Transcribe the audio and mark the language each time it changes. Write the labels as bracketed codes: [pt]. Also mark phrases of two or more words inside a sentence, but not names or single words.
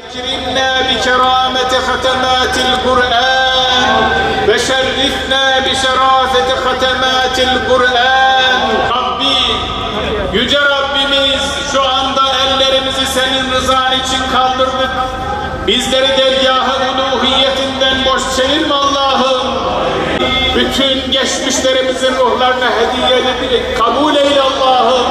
[ar] أكرمنا بكرامة ختمات القرآن وشرفنا بشرافة ختمات القرآن. [tr] Rabbi, Yüce Rabbimiz, şu anda ellerimizi senin rızan için kaldırdık. Bizleri dergâh-ı uluhiyetinden boş çevirme Allah'ım. Bütün geçmişlerimizin ruhlarına hediye edip kabul eyle Allah'ım.